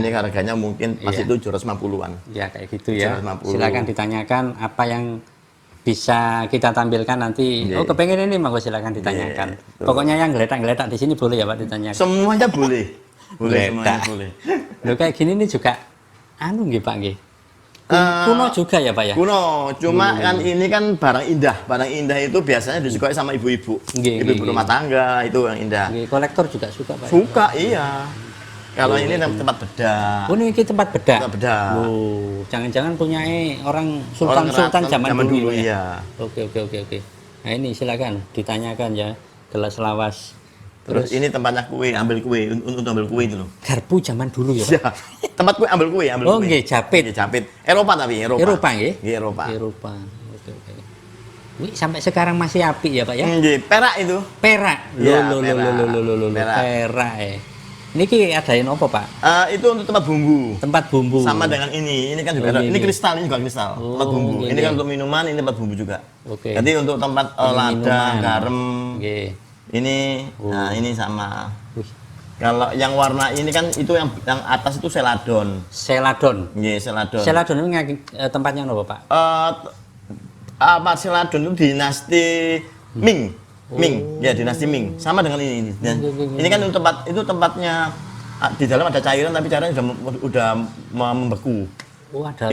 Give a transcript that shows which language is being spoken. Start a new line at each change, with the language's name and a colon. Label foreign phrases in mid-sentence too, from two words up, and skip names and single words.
Indonesian: Ini harganya mungkin masih Iya. 750-an. Ya kayak gitu ya. 750. Silakan ditanyakan apa yang bisa kita tampilkan nanti. Iya. Oh, kepengen ini monggo silakan ditanyakan. Iya, betul. Pokoknya yang geletak-geletak di sini boleh ya Pak ditanyakan. Semuanya boleh. Boleh, semuanya Geletak. boleh. Loh kayak gini nih juga nggih Pak nggih. Kuno juga ya Pak ya? Kuno, cuma kan ini kan barang indah. Barang indah itu biasanya disukai sama ibu-ibu. Nggih, Ibu-ibu nggih, rumah tangga itu yang indah. Nggih, kolektor juga suka Pak. Suka, iya. Kalau ini tempat bedah. Oh, ini tempat bedah. Tempat bedah. Oh, jangan-jangan punya orang Orang sultan-sultan keraton zaman dulu ya. iya. Oke. Nah, ini silakan ditanyakan ya. Gelas lawas. Terus ini tempatnya kue, ambil kue, untuk ambil kue itu loh. Garpu zaman dulu ya Pak. Ya, tempat kue ambil kue, ambil Oh, kue. nggih, japit. Nggih, japit. Eropa tapi, Eropa. Eropa nggih? Nggih, Eropa. Eropa. Oke. Wih, sampai sekarang masih api ya Pak ya? Nggih, perak itu. Perak. Iya, Loh, perak. perak Niki adain apa Pak? Itu untuk tempat bumbu. Tempat bumbu. Sama dengan ini kan juga Oh, ada. Ini ini. kristal, ini juga kristal. Oh, Tempat bumbu. ini. Ini kan untuk minuman, ini tempat bumbu juga. Oke. Jadi untuk tempat Ini lada, minuman. garam, Nggih. ini, Oh. nah ini sama. Wih, Kalau yang warna ini kan itu yang atas itu seladon. Seladon. Nggih, seladon. Seladon ini tempatnya apa Pak? Apa seladon itu dinasti Ming. Ming, ya dinasti Ming. Sama dengan ini. Ini kan itu tempatnya di dalam ada cairan tapi cairannya udah membeku. Oh, ada